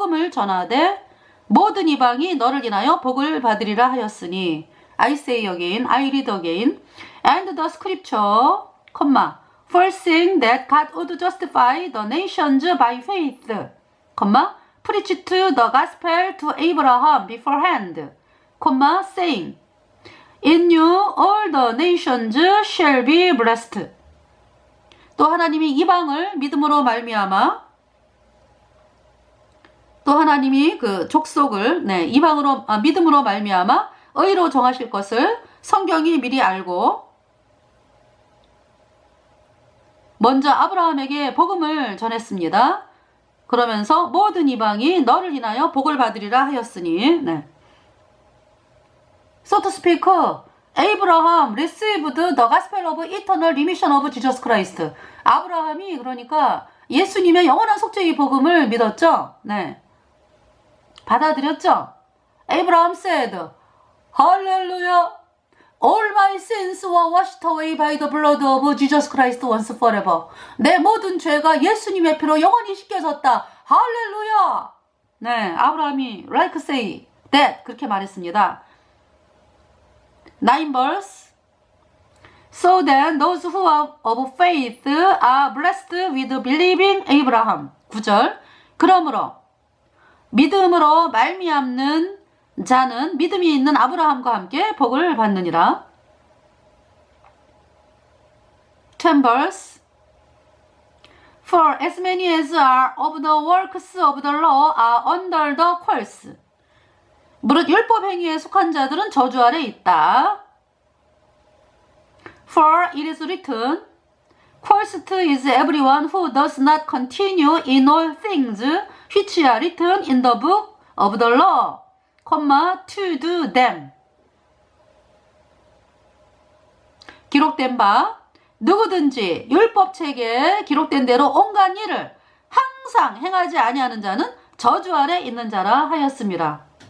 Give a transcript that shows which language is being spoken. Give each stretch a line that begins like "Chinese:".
Korean: 전하되 모든 이방이 너를 인하여 복을 받으리라 하였으니
English: I say again, I read again, and the scripture, foreseeing that God would justify the nations by faith, preached the gospel to Abraham beforehand, saying, in you all the nations shall be blessed.
Korean: 또 하나님이 이방을 믿음으로 말미암아 또 하나님이 그 족속을 믿음으로 말미암아 의로 정하실 것을 성경이 미리 알고 먼저 아브라함에게 복음을 전했습니다. 그러면서 모든 이방이 너를 인하여 복을 받으리라 하였으니
English: So to speak, Abraham received the gospel of eternal remission of Jesus Christ.
Korean: 아브라함이 그러니까 예수님의 영원한 속죄의 복음을 믿었죠. 받아들였죠.
English: Abraham said, Hallelujah, all my sins were washed away by the blood of Jesus Christ once forever.
Korean: 내 모든 죄가 예수님의 피로 영원히 씻겨졌다. 할렐루야. 아브라함이
English: like say that
Korean: 그렇게 말했습니다.
English: 9 verse. So then those who are of faith are blessed with believing Abraham.
Korean: 9절. 그러므로 믿음으로 말미암는 자는 믿음이 있는 아브라함과 함께 복을 받느니라.
English: 10 verse. For as many as are of the works of the law are under the curse.
Korean: 무릇 율법 행위에 속한 자들은 저주 아래 있다.
English: For it is written, Cursed is everyone who does not continue in all things which are written in the book of the law, to do them.
Korean: 기록된 바 누구든지 율법책에 기록된 대로 온갖 일을 항상 행하지 아니하는 자는 저주 아래 있는 자라 하였습니다.